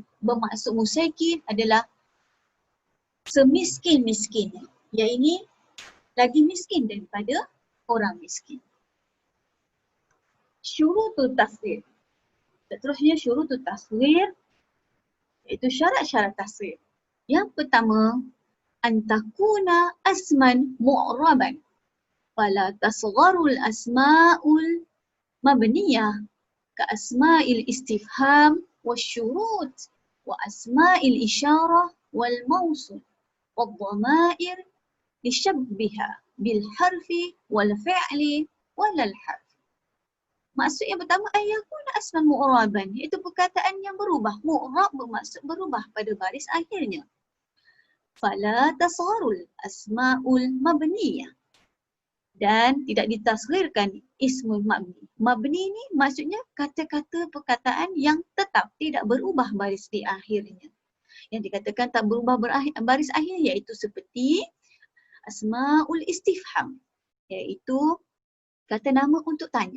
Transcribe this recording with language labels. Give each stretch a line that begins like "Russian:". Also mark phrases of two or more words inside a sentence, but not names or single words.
Malay: Bermaksud musaikin adalah semiskin-miskinnya. Yang ini lagi miskin daripada orang miskin.
Arabic: شروط التصغير.
Malay: Seterusnya
Arabic: شروط التصغير
Malay: iaitu syarat-syarat tasghir. Yang pertama,
Arabic: أن تكون اسما معربا. فلا تصغر الأسماء المبنية كأسماء الاستفهام والشروط وأسماء الإشارة والموصول والضمائر لشبهها بالحرف والفعل والحرف.
Malay: Maksud yang pertama,
Arabic: أن يكون اسما معربا,
Malay: iaitu perkataan yang berubah. Mu'rab bermaksud berubah pada baris akhirnya.
Arabic: فلا تصغر الأسماء المبنية.
Malay: Dan tidak ditasghirkan
Arabic: اسم المبني.
Malay: Mabni ni maksudnya kata-kata perkataan yang tetap tidak berubah baris di akhirnya. Yang dikatakan tak berubah baris akhir iaitu seperti
Arabic: أسماء الاستفهام,
Malay: iaitu kata nama untuk tanya.